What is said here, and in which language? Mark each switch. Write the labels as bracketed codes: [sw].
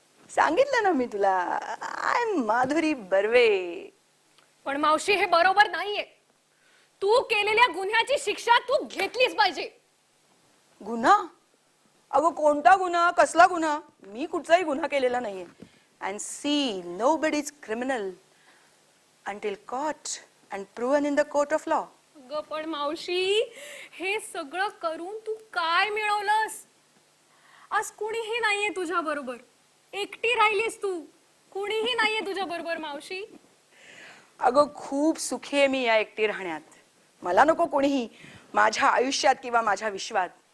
[mr] सांगितलं ना मी तुला, [en] I am [mr] माधुरी बर्वे. पण मावशी, हे बरोबर नाहीये. तू केलेल्या गुन्ह्याची शिक्षा तू घेतलीच पाहिजे. गुन्हा? अगं, कोणता गुन्हा, कसला गुन्हा? मी कुठचाही गुन्हा केलेला नाहीये. [en] And see, nobody is criminal until caught and proven in the court of law. [mr] अगं पण मावशी, हे सगळं करून तू काय मिळवलंस? आज कोणीही नाहीये तुझ्या बरोबर. एकटी राहिलीस तू. कुणीही नाहीये तुझ्या बरोबर मावशी. अगं खूप सुखी आहे मी या एकटी राहण्यात. मला नको कोणीही माझ्या आयुष्यात किंवा माझ्या विश्वात.